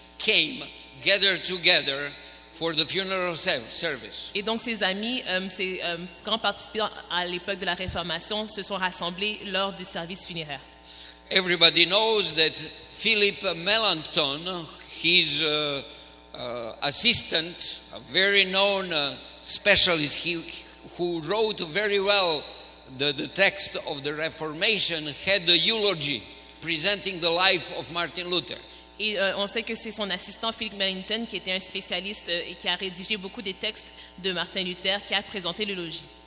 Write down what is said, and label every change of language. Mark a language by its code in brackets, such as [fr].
[en] came, gathered together for the funeral service. [fr] Et donc ces amis, ces grands participants à l'époque de la Réformation se sont rassemblés lors du service funéraire. [en] Everybody knows that Philip Melanchthon, his assistant, a very known specialist, who wrote very well the text of the Reformation, had a eulogy presenting the life of Martin Luther. [fr] Et on sait que c'est son assistant Philip Melanchthon qui était un spécialiste et qui a rédigé beaucoup des textes de Martin Luther, qui a présenté l'élogie.